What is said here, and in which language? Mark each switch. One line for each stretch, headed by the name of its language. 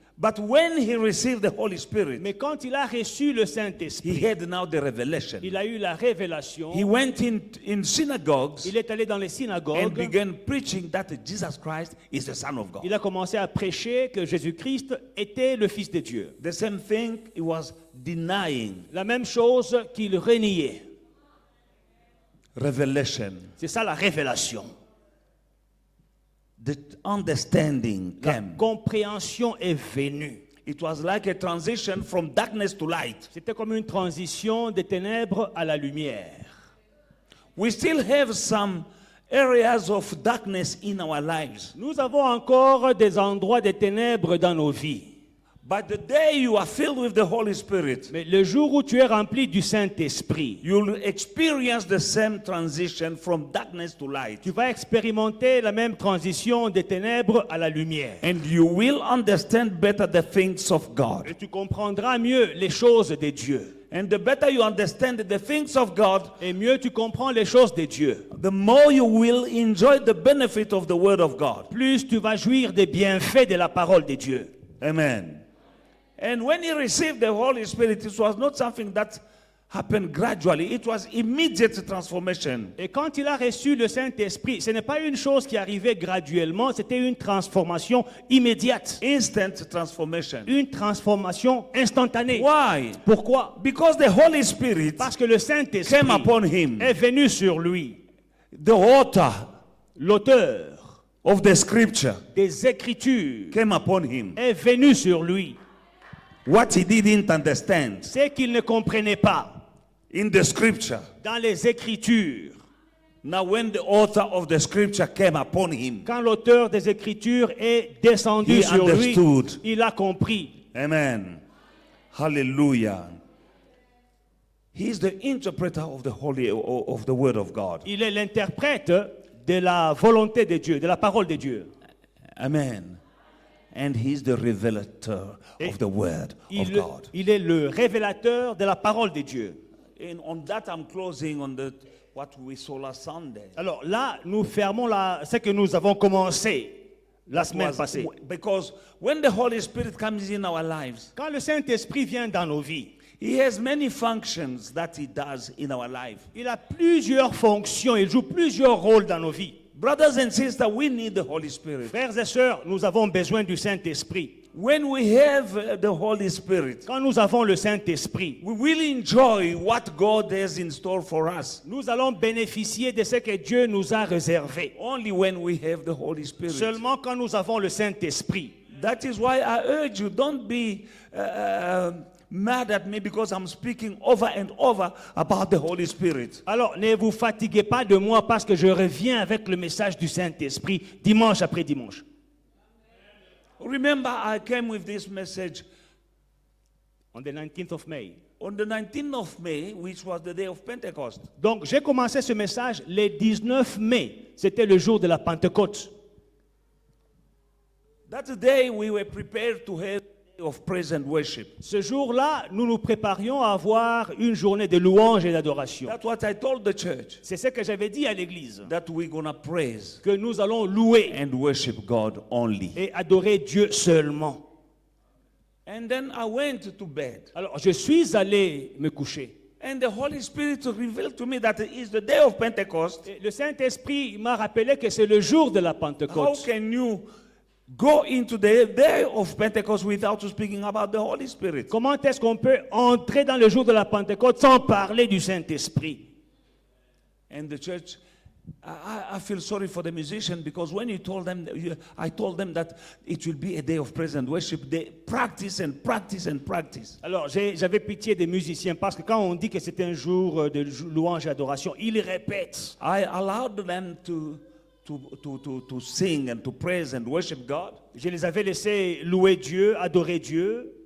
English: But when he received the Holy Spirit,
French: Mais quand il a reçu le
English: he
French: Saint-Esprit,
English: had now the revelation.
French: il a eu la révélation.
English: He went in synagogues
French: Il est allé dans les
English: and
French: synagogues.
English: began preaching that Jesus Christ is the Son of God.
French: Il a commencé à prêcher que Jésus-Christ était le Fils de Dieu.
English: The same thing he was denying.
French: La même chose qu'il reniait.
English: Revelation.
French: C'est ça la révélation.
English: The understanding
French: La
English: came.
French: compréhension est venue.
English: It was like a transition from darkness to light.
French: C'était comme une transition des ténèbres à la lumière.
English: We still have some areas of darkness in our lives.
French: Nous avons encore des endroits de ténèbres dans nos vies.
English: But the day you are filled with the Holy Spirit,
French: Mais le jour où tu es rempli du Saint-Esprit,
English: you'll experience the same transition from darkness to light.
French: tu vas expérimenter la même transition des ténèbres à la lumière.
English: And you will understand better the things of God.
French: Et tu comprendras mieux les choses de Dieu.
English: And the better you understand the things of God,
French: Et mieux tu comprends les choses de Dieu.
English: the more you will enjoy the benefit of the Word of God.
French: Plus tu vas jouir des bienfaits de la parole de Dieu.
English: Amen. And when he received the Holy Spirit, it was not something that happened gradually. It was immediate transformation.
French: Et quand il a reçu le Saint-Esprit, ce n'est pas une chose qui arrivait graduellement, c'était une transformation immédiate.
English: Instant transformation.
French: Une transformation instantanée.
English: Why?
French: Pourquoi?
English: Because the Holy Spirit
French: Parce que le Saint-Esprit
English: came upon him.
French: est venu sur lui.
English: The author
French: L'auteur
English: of the scripture
French: des Écritures
English: came upon him.
French: est venu sur lui.
English: What he didn't understand
French: C'est qu'il ne comprenait pas
English: in the scripture.
French: dans les Écritures.
English: Now when the author of the scripture came upon him,
French: Quand l'auteur des Écritures est descendu
English: He
French: sur lui,
English: understood.
French: il a compris.
English: amen. Hallelujah. He's the interpreter of the word of God.
French: Il est l'interprète de la volonté de Dieu, de la parole de Dieu.
English: Amen. And he's the revelator of the word of God.
French: Il est le révélateur de la parole de Dieu.
English: And on that I'm closing on what we saw last Sunday.
French: Alors là, nous fermons ce que nous avons commencé la semaine passée.
English: Because when the Holy Spirit comes in our lives,
French: Quand le Saint-Esprit vient dans nos vies,
English: he has many functions that he does in our life.
French: il a plusieurs fonctions, il joue plusieurs rôles dans nos vies.
English: Brothers and sisters, we need the Holy Spirit.
French: Frères et sœurs, nous avons besoin du Saint-Esprit.
English: When we have the Holy Spirit,
French: Quand nous avons le Saint-Esprit,
English: we will enjoy what God has in store for us.
French: nous allons bénéficier de ce que Dieu nous a réservé.
English: Only when we have the Holy Spirit.
French: Seulement quand nous avons le Saint-Esprit.
English: That is why I urge you, don't be mad at me because I'm speaking over and over about the Holy Spirit.
French: Alors, ne vous fatiguez pas de moi parce que je reviens avec le message du Saint-Esprit dimanche après dimanche.
English: Remember, I came with this message On the 19th of May. on the 19th of May, which was the day of Pentecost.
French: Donc, j'ai commencé ce message le 19 mai. C'était le jour de la Pentecôte.
English: That day we were prepared to have a day of praise and worship.
French: Ce jour-là, nous nous préparions à avoir une journée de louange et d'adoration.
English: That's what I told the church,
French: C'est ce que j'avais dit à l'église.
English: that we're going to praise
French: Que nous allons louer
English: and worship God only.
French: et adorer Dieu seulement.
English: And then I went to bed.
French: Alors, je suis allé me coucher.
English: And the Holy Spirit revealed to me that it is the day of Pentecost.
French: Et le Saint-Esprit m'a rappelé que c'est le jour de la
English: How
French: Pentecôte.
English: can you go into the day of Pentecost without speaking about the Holy Spirit?
French: Comment est-ce qu'on peut entrer dans le jour de la Pentecôte sans parler du Saint-Esprit?
English: And the church, I feel sorry for the musicians because when you told them, I told them that it will be a day of praise and worship. They practice and practice and practice.
French: Alors, j'avais pitié des musiciens parce que quand on dit que c'est un jour de louange et adoration, ils répètent.
English: I allowed them to sing and to praise and worship God.
French: Je les avais laissés louer Dieu, adorer Dieu,